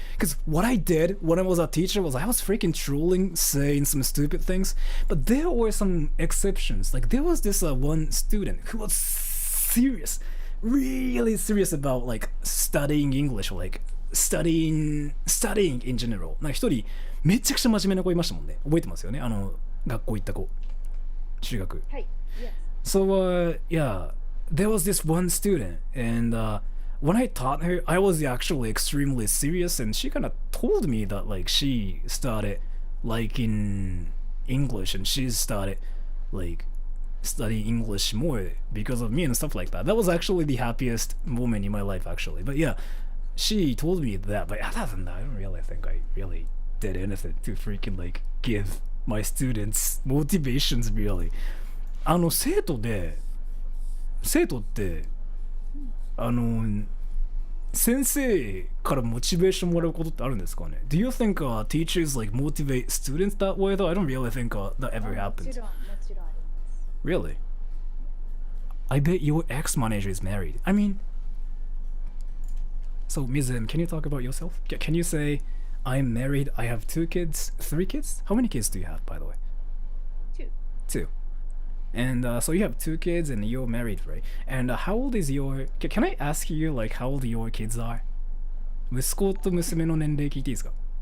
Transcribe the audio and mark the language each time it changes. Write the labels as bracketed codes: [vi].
[en] Because what I did when I was a teacher was I was freaking trolling, saying some stupid things, but there were some exceptions. Like there was this one student who was serious, really serious about like studying English or like studying in general. [ja] なんか一人めちゃくちゃ真面目な子いましたもんね。覚えてますよね、学校行った子、中学。はい。 [en] Yes. So yeah, there was this one student, and when I taught her, I was actually extremely serious, and she kind of told me that like she started liking English, and she started like studying English more because of me and stuff like that. That was actually the happiest moment in my life, actually. But yeah, she told me that. But other than that, I don't really think I really did anything to freaking like give my students motivations, really. [ja] 生徒って先生からモチベーションもらうことってあるんですかね？ [en] Do you think teachers like motivate students that way though? I don't really think that ever happens. [ja] もちろんあります。 [en] Really? I bet your ex-manager is married. I mean, so Ms. M, can you talk about yourself? Can you say, I'm married, I have 2 kids, 3 kids? How many kids do you have, by the way? 2. 2. And so you have 2 kids and you're married, right? And how old is your... Can I ask you, like, how old your kids are? [ja] 息子と娘の年齢聞いていいですか？